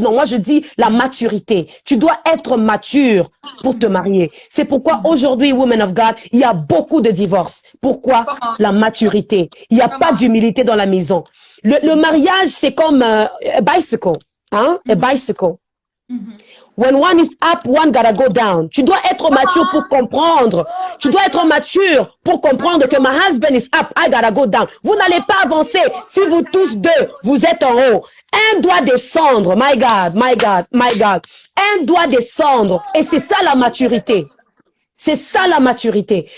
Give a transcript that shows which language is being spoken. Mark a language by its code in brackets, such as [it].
[fr] Non, moi je dis la maturité. Tu dois être mature pour te marier. C'est pourquoi aujourd'hui, [en] Women of God, [fr] il y a beaucoup de divorces. Pourquoi? La maturité. Il n'y a pas d'humilité dans la maison. Le mariage, c'est comme [en] a bicycle. Hein? A bicycle. When one is up, one gotta go down. [fr] Tu dois être mature pour comprendre. Tu dois être mature pour comprendre que [en] my husband is up, I gotta go down. [fr] Vous n'allez pas avancer si vous tous deux, vous êtes en haut. Un doit descendre. [en] My God, my God, my God. [fr] Un doit descendre. Et c'est ça la maturité. C'est ça la maturité.